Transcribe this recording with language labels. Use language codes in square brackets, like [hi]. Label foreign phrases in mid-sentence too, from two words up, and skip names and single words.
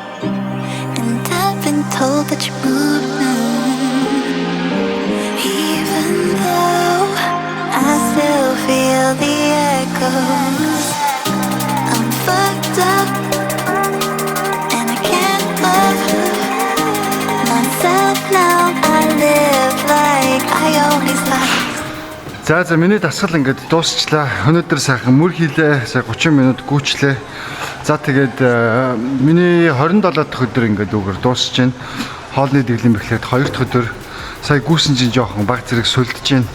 [en] And I've been told that you moved now, even though I still feel the echoes. I'm fucked up and I can't love myself now. I live like I always thought. [mn] За миний дасгал ингээд дуусчлаа. Өнөөдөр сайхан мөр хийлээ. Сая 30 минут гүйчлээ. За тэгээд миний 27 дахь өдөр ингээд үгээр дуусч байна. Хоолны дэглэм эхлээд 2 дахь өдөр сая гүйсэн чинь жоохон баг зэрэг сүлдэж байна.